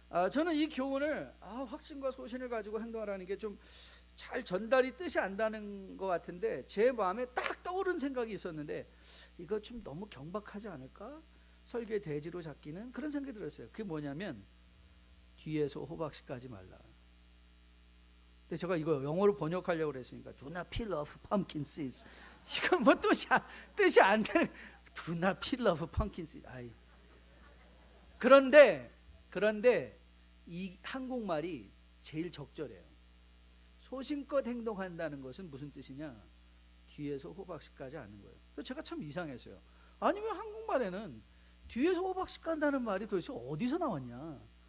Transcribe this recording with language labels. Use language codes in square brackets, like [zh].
[ko] 저는 이 교훈을 확신과 소신을 가지고 행동하라는 게 좀 잘 전달이 뜻이 안 나는 것 같은데 제 마음에 딱 떠오른 생각이 있었는데 이거 좀 너무 경박하지 않을까? 설계 대지로 잡기는 그런 생각이 들었어요. 그게 뭐냐면 뒤에서 호박씨 까지 말라. 근데 제가 이거 영어로 번역하려고 그랬으니까 [en] Do not peel off pumpkin seeds. [ko] 이건 뭐 뜻이 안 되는 [en] Do not peel off pumpkin seeds. [ko] 그런데 이 한국말이 제일 적절해요. 소신껏 행동한다는 것은 무슨 뜻이냐? 뒤에서 호박씨 까지 않는 거예요. 그래서 제가 참 이상했어요. 아니 왜 한국말에는 뒤에서 호박씨 깐다는 말이 도대체 어디서 나왔냐?